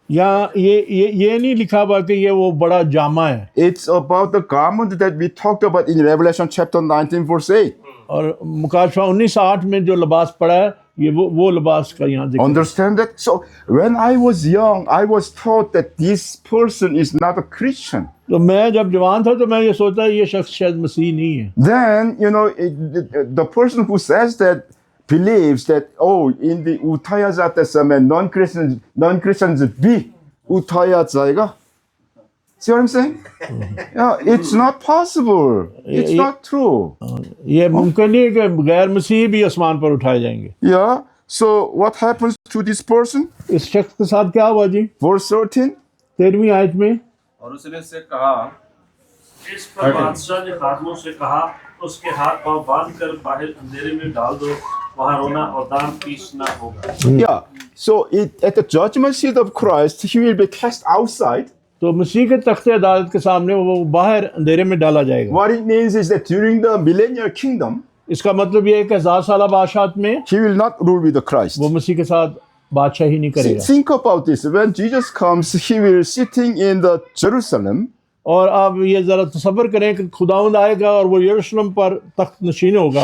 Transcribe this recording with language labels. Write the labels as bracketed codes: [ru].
[hi] यहाँ ये नहीं लिखा हुआ कि ये वो बड़ा जामा है। [en] It's about the garment that we talked about in Revelation chapter 19, verse 8. [hi] और मुकाशवा 19:8 में जो लिबास पड़ा है ये वो लिबास का यहाँ जिक्र है। [en] Understand that? So when I was young, I was taught that this person is not a Christian. [hi] तो मैं जब जवान था तो मैं ये सोचता ये शख्स शायद मसीह नहीं है। [en] Then the person who says that believes that in the [hi] Uttaya Jata समय [en] non-Christians [hi] भी Uttaya जाएगा. [en] See what I'm saying? Yeah, it's not possible. It's not true. [hi] ये मुमकिन नहीं है कि गैर मसीह भी आसमान पर उठाए जाएंगे। [en] Yeah. So what happens to this person? [hi] इस शख्स के साथ क्या हुआ जी? [en] Verse 13. [hi] 13वीं आयत में और उसने उससे कहा, इस पर बादशाह ने खादमों से कहा, उसके हाथ पांव बांध कर बाहर अंधेरे में डाल दो, वहां रोना और दाम पीसना होगा। [en] Yeah. So at the judgment seat of Christ, he will be cast outside. [hi] तो मसीह के तख्ते अदालत के सामने वो बाहर अंधेरे में डाला जाएगा। [en] What it means is that during the millennial kingdom, [hi] इसका मतलब ये है कि 1000 साला बादशाहत में [en] he will not rule with the Christ. [hi] वो मसीह के साथ बादशाही नहीं करेगा। [en] Think about this. When Jesus comes, he will sitting in the Jerusalem. [hi] और आप ये जरा तसव्वुर करें कि खुदावंद आएगा और वो यरूशलेम पर तख्त नशीन होगा।